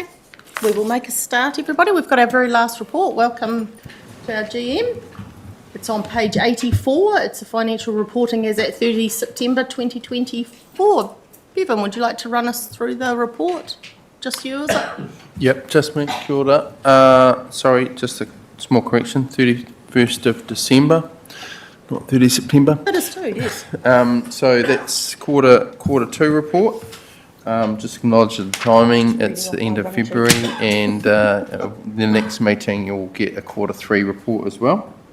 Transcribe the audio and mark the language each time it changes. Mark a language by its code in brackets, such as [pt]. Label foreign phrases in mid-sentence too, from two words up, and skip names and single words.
[en] We will make a start, everybody. We've got our very last report. Welcome to our GM. It's on page 84. It's a financial reporting as at 30 September 2024. Bevan, would you like to run us through the report? Just you, is it? [mi] Yep, just me. Kia ora. [en] Sorry, just a small correction. 31st of December, not 30 September. It is too, yes. So that's quarter two report. Just acknowledge the timing. It's the end of February, and the next meeting you'll get a quarter three report as well.